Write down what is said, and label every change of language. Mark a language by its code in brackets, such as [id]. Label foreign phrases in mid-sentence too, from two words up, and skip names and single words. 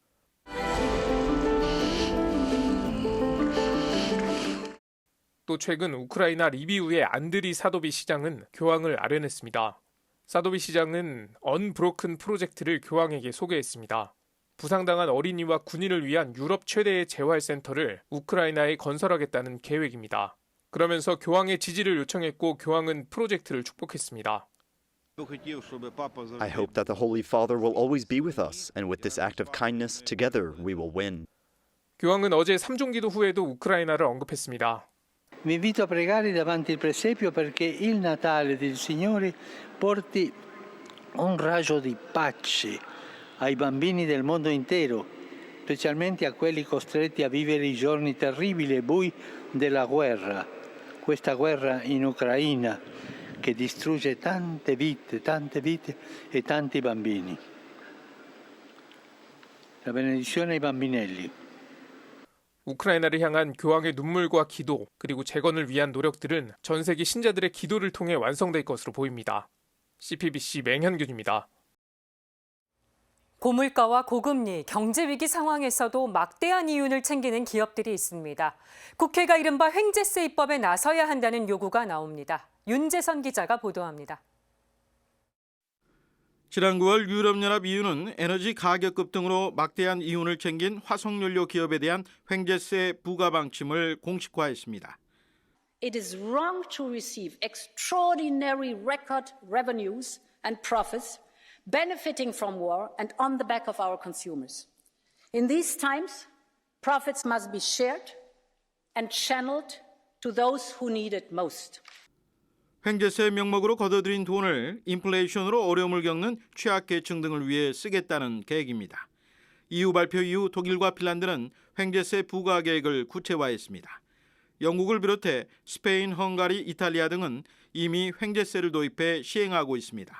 [ko] 또 최근 우크라이나 리비우의 안드리 사도비 시장은 교황을 아련했습니다. 사도비 시장은 언브로큰 프로젝트를 교황에게 소개했습니다. 부상당한 어린이와 군인을 위한 유럽 최대의 재활센터를 우크라이나에 건설하겠다는 계획입니다. 그러면서 교황의 지지를 요청했고 교황은 프로젝트를 축복했습니다. [en] I hope that the Holy Father will always be with us, and with this act of kindness, together we will win. [ko] 교황은 어제 삼종기도 후에도 우크라이나를 언급했습니다. [it] Vi invito a pregare davanti il presepio perché il Natale del Signore porti un raggio di pace ai bambini del mondo intero, specialmente a quelli costretti a vivere i giorni terribili e bui della guerra, questa guerra in Ucraina che distrugge tante vite e tanti bambini. La benedizione ai bambinelli. [ko] 우크라이나를 향한 교황의 눈물과 기도, 그리고 재건을 위한 노력들은 전 세계 신자들의 기도를 통해 완성될 것으로 보입니다. CPBC 맹현균입니다. 고물가와 고금리, 경제위기 상황에서도 막대한 이윤을 챙기는 기업들이 있습니다. 국회가 이른바 횡재세 입법에 나서야 한다는 요구가 나옵니다. 윤재선 기자가 보도합니다. 지난 9월 유럽연합 EU는 에너지 가격 급등으로 막대한 이윤을 챙긴 화석연료 기업에 대한 횡재세 부과 방침을 공식화했습니다. [en] It is wrong to receive extraordinary record revenues and profits benefiting from war and on the back of our consumers. In these times, profits must be shared and channeled to those who need it most. [ko] 횡재세 명목으로 거둬들인 돈을 인플레이션으로 어려움을 겪는 취약계층 등을 위해 쓰겠다는 계획입니다. EU 발표 이후 독일과 핀란드는 횡재세 부과 계획을 구체화했습니다. 영국을 비롯해 스페인, 헝가리, 이탈리아 등은 이미 횡재세를 도입해 시행하고 있습니다.